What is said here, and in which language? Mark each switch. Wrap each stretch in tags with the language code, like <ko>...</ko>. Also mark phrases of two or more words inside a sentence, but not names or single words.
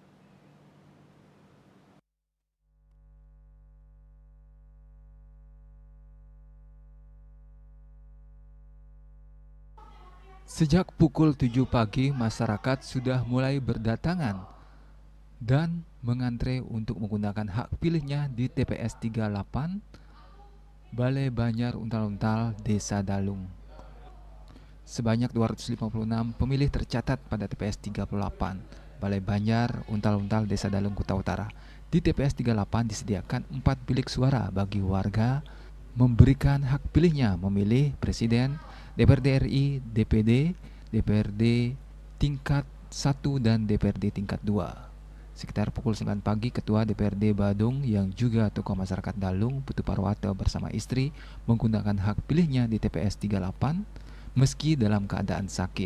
<id>Sejak pukul 7 pagi, masyarakat sudah mulai berdatangan dan mengantre untuk menggunakan hak pilihnya di TPS 38 Balai Banjar Untal-Untal, Desa Dalung. Sebanyak 256 pemilih tercatat pada TPS 38 Balai Banjar Untal-Untal, Desa Dalung, Kuta Utara. Di TPS 38 disediakan 4 bilik suara bagi warga memberikan hak pilihnya memilih presiden, DPRD RI, DPD, DPRD tingkat 1 dan DPRD tingkat 2. Sekitar pukul 9 pagi, Ketua DPRD Badung yang juga tokoh masyarakat Dalung, Putu Parwata bersama istri menggunakan hak pilihnya di TPS 38 meski dalam keadaan sakit.</id>